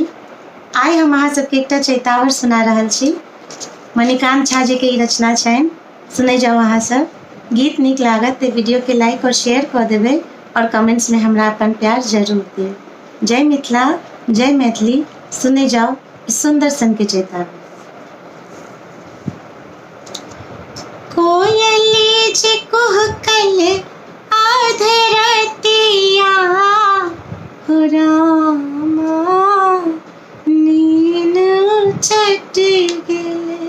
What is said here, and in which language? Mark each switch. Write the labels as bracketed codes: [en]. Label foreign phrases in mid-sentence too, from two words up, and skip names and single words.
[mai] आइ हम अहाँ सबके एकटा चैतावर सुना रहल छी। मणिकांत झा जी के ई रचना छनि, सुनै जाओ अहाँ सब। गीत नीक लागत तो वीडियो के लाइक और शेयर कर देबै और कमेंट्स में हमरा अपन प्यार जरूर दिए। जय मिथिला, जय मैथिली। सुनै जाओ इस सुंदर सन के चैतावर। कोयली जे कुहकल आध रतिया, हो रामा नीन चट गेले।